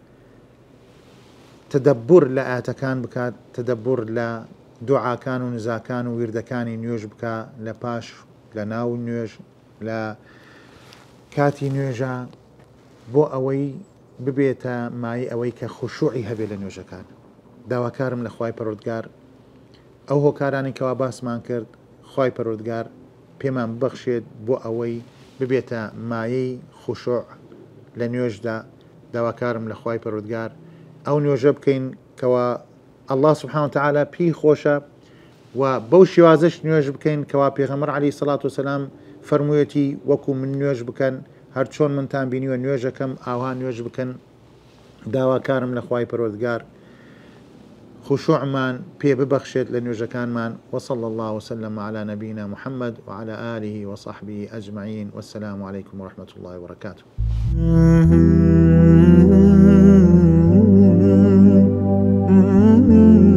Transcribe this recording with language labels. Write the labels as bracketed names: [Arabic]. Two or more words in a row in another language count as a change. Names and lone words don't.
[Central Kurdish] تدەبور لە ئاەتەکان بکات تدەبور لە دوعاکان و نزاکان و وردەکانی نوێژ بکە لە پاش لە ناو نوێژ لە کاتی نوێژە بۆ ئەوەی ببێتە مای ئەوەی کە خوشوعی هەبێت لە نوێژەکان داواکارم لە خوای پەروەردگار ئەو هۆکارانی کەوا باسمان کرد خوای پەروەردگار پێمان ببەخشێت بۆ ئەوەی ببێتە مایەی خوشوع لە نوێژدا داواکارم لە خوای پەروەردگار ئەو نوێژە بکەین کەوا [Arabic] الله سبحانه وتعالى [Central Kurdish] پی خۆشە و بەو شێوازەش نوێژ بکەین کەوا پێغەمبەر [Arabic] عەلەیهی سەڵات وسەلام [Central Kurdish] فەرموویەتی وەکو من نوێژ بکەن هەر چۆن منتان بینیوە نوێژەکەم ئاوا نوێژ بکەن داواکارم لە خوای پەروەردگار خشوعمان پێ ببەخشێت لە نوێژەکانمان [Arabic] وصلى الله وسلم على نبينا محمد وعلى آله وصحبه أجمعين والسلام عليكم ورحمة الله وبركاته.